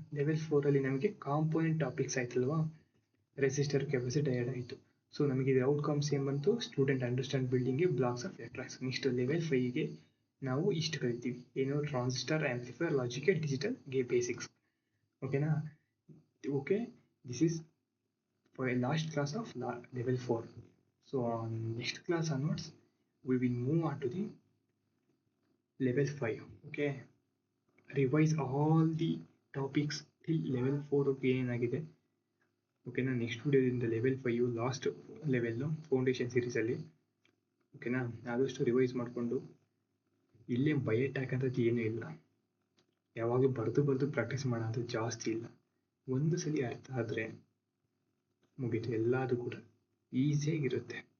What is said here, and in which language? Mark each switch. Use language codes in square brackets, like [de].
[kn] Level 4ಅಲ್ಲಿ ನಮಗೆ component topics ಆಯ್ತಲ್ವಾ. Resistor, capacitor ಆಯಿತು. [en] so [kn] ನಮಗೆ ಇದು ಔಟ್ಕಮ್ಸ್ ಏನು ಬಂತು, [en] Student understand building blocks of electronics. [kn] Next level 5ಗೆ ನಾವು ಇಷ್ಟು ಕರಿತೀವಿ, ಏನು, transistor, amplifier, logic, digital basics. ಓಕೆನಾ. [en] Okay, this is for a last class of level 4. So on next class onwards we will move on to the level 5. Okay, revise all the topics till level 4 [kn] ಏನಾಗಿದೆ. ಓಕೆನಾ. Next ವಿಡಿಯೋದಿಂದ level 5 last level foundation ಸೀರೀಸಲ್ಲಿ. ಓಕೆನಾ. ಆದಷ್ಟು revise ಮಾಡಿಕೊಂಡು, ಇಲ್ಲೇ ಬಯೋಟ್ಯಾಕ್ ಅಂತದ್ದು ಏನೂ ಇಲ್ಲ, ಯಾವಾಗಲೂ ಬರೆದು ಪ್ರಾಕ್ಟೀಸ್ ಮಾಡೋದು ಜಾಸ್ತಿ ಇಲ್ಲ. ಒಂದು ಸಲ ಅರ್ಥ ಆದರೆ ಮುಗೀತು, ಎಲ್ಲದು ಕೂಡ ಈಸಿಯಾಗಿರುತ್ತೆ.